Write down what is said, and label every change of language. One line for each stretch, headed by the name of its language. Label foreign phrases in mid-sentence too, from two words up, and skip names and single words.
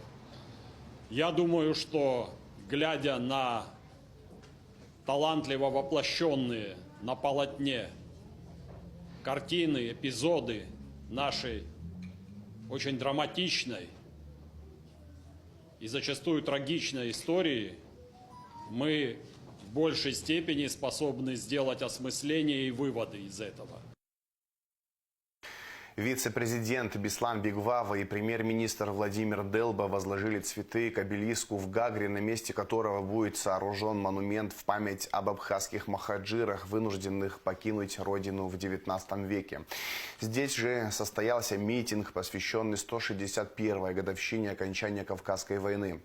Russian: Я думаю, что, глядя на талантливо воплощенные на полотне картины, эпизоды нашей очень драматичной и зачастую трагичной истории, мы в большей степени способны сделать осмысление и выводы из этого. Вице-президент Беслан Бигвава и премьер-министр Владимир Делба возложили цветы к обелиску в Гагре, на месте которого будет сооружен монумент в память об абхазских махаджирах, вынужденных покинуть родину в XIX веке. Здесь же состоялся митинг, посвященный 161-й годовщине окончания Кавказской войны.